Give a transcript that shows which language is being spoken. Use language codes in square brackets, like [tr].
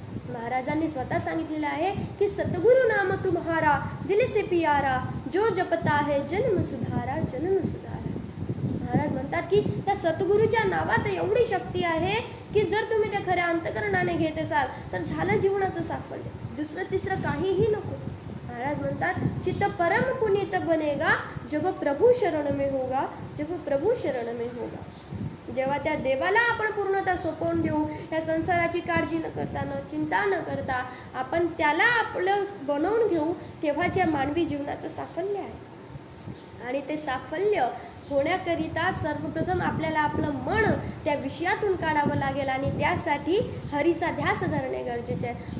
[mr] महाराजांनी स्वतः सांगितलेलं आहे की [hi] सतगुरु नाम तुम्हारा दिल से प्यारा, जो जपता है जन्म सुधारा, जन्म सुधारा. [mr] महाराज म्हणतात की त्या सतगुरूच्या नावात एवढी शक्ती आहे की जर तुम्ही त्या खऱ्या अंतकरणाने घेत असाल तर झालं जीवनाचं साफल्य, दुसरं तिसरं काहीही नको. महाराज म्हणतात, [hi] चित्त परम पुनीत बनेगा जब प्रभु शरण में होगा, जब प्रभु शरण में होगा. [mr] जेव्हा त्या देवाला आपण पूर्णतः सोपवून देऊ, या संसाराची काळजी न करता, न चिंता न करता आपण त्याला आपलं बनवून घेऊ, तेव्हाच या मानवी जीवनाचं साफल्य आहे. आणि ते साफल्य होण्याकरिता सर्वप्रथम आपल्याला आपलं मन त्या विषयातून काढावं लागेल आणि त्यासाठी हरीचा ध्यास धरणे गरजेचे आहे.